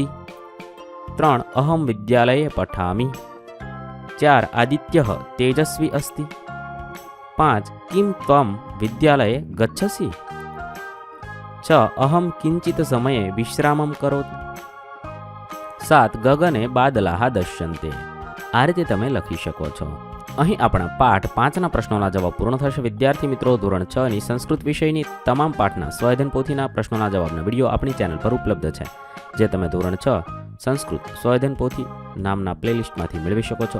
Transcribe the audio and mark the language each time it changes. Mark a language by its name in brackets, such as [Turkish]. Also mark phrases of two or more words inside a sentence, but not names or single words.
[Sanskrit] 3, अहम विद्यालये पठामि। 4, आदित्यः तेजस्वी अस्ति। 5, किं त्वं विद्यालये गच्छसि? 6, अहम किंचित समये विश्रामं करोमि। 7, गगने बादलाः दृश्यन्ते। [Gujarati] આ રીતે તમે લખી શકો છો। અહીં આપણા પાઠ 5ના પ્રશ્નોના જવાબ પૂર્ણ થશે। વિદ્યાર્થી મિત્રો, ધોરણ 6ની સંસ્કૃત વિષયની તમામ પાઠના સ્વાધ્યાયન પોથીના પ્રશ્નોના જવાબના વિડીયો આપણી ચેનલ પર ઉપલબ્ધ છે, જે તમે ધોરણ 6 સંસ્કૃત સ્વાધ્યાયન પોથી નામના પ્લેલિસ્ટમાંથી મેળવી શકો છો।